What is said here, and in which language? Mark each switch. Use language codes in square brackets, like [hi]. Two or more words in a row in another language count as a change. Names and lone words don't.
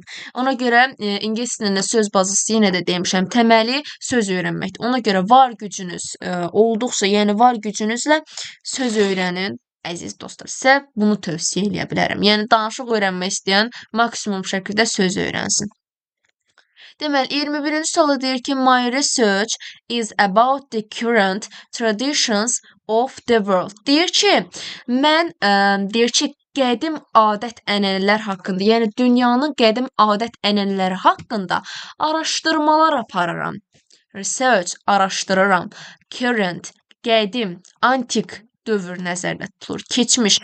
[az] Ona görə ingilis dilində söz bazısı yenə də demişəm, təməli söz öyrənməkdir. Ona görə var gücünüz olduqca, yəni var gücünüzlə söz öyrənin. Əziz dostlar, sizə bunu tövsiyə edə bilərəm. Yəni danışıq öyrənmək istəyən maksimum şəkildə söz öyrənsin. Deməli, 21-ci suala deyir ki, [en] my research is about the current traditions of the world. [az] Deyir ki, mən deyir ki, qədim adət-ənənələr haqqında, yəni dünyanın qədim adət-ənənələri haqqında araşdırmalar aparıram. Research, araşdırıram. Current, qədim, antik dövr nəzərdə tutulur, keçmiş.